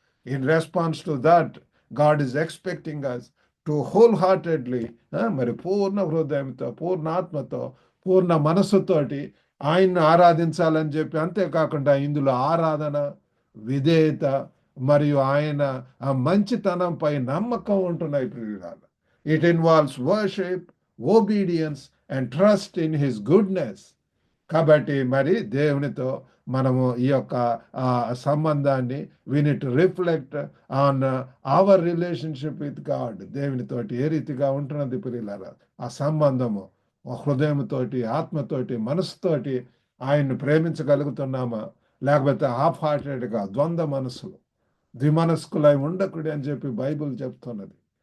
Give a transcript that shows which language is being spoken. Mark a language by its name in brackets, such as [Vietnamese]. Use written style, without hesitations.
[English] in response to that, God is expecting us to wholeheartedly, [Telugu] మరి పూర్ణ హృదయంతో, పూర్ణ ఆత్మతో, పూర్ణ మనస్సుతోటి ఆయన్ను ఆరాధించాలని చెప్పి. అంతేకాకుండా ఇందులో ఆరాధన, విధేయత మరియు ఆయన ఆ మంచితనంపై నమ్మకం ఉంటున్నాయి ప్రియులారా. [English] It involves worship, obedience and trust in his goodness. [Telugu] కాబట్టి మరి దేవునితో మనము ఈ యొక్క సంబంధాన్ని, [English] we need to reflect on our relationship with God. [Telugu] దేవునితోటి ఏ రీతిగా ఉంటున్నది ప్రియులారా ఆ సంబంధము. హృదయంతోటి, ఆత్మతోటి, మనసుతోటి ఆయన్ని ప్రేమించగలుగుతున్నామా, లేకపోతే హాఫ్ హార్టెడ్గా ద్వంద్వ మనసులు, ద్విమనస్కులై ఉండకుడి అని చెప్పి బైబిల్ చెప్తున్నది.